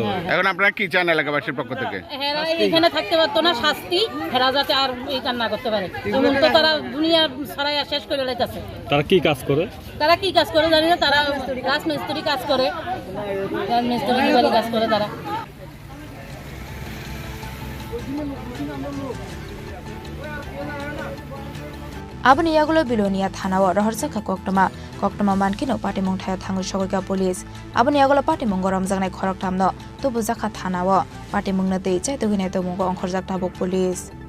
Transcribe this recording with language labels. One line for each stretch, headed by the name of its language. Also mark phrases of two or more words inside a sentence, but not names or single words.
Bangla: এখন আপনারা কি চান এলাকাবাসীর পক্ষ থেকে? হেরা এখানে থাকতে পারতো না শাস্তি হেরা যাতে আর এই কাজ না করতে পারে এমন তো তারা দুনিয়া ছড়াই শেষ করে লাইতাছে। তারা কি কাজ করে জানি না তারা রাজমিস্ত্রি কাজ করে কাজ করে তারা।
Kok Borok: आबनि यागुलो बिलोनिया थानाव रहरसाखा कक्तमा मानखिनो पाटिमुं थाया थाङो सगैका पुलिस आबनि यागुलो पाटिमुं रमजांनाय खरक थामनो तुबु जाखा थानाव पाटिमुंनो दै चाइ तगिनाय तमुंगो अंखरजाक थाबुक पुलिस।